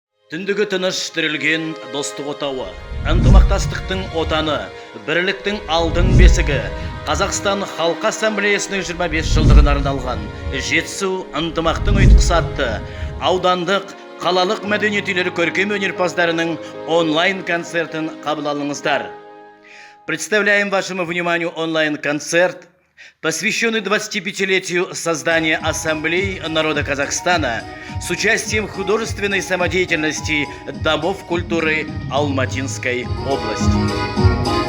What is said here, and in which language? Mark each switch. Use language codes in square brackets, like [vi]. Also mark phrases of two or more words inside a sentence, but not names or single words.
[kk] Түндігі тыныш тірілген достық отауы, ынтымақтастықтың отаны, бірліктің алдың бесігі, Қазақстан Халқы Ассамблеясының 25 жылдығына арналған жетісу ынтымақтың ұйытқысы атты аудандық, қалалық мәдениет үйлері көркем өнерпаздарының онлайн концертін қабыл алыңыздар. [ru] Представляем вашему вниманию онлайн-концерт, посвященный 25-летию создания Ассамблеи народа Казахстана с участием художественной самодеятельности Домов культуры Алматинской области.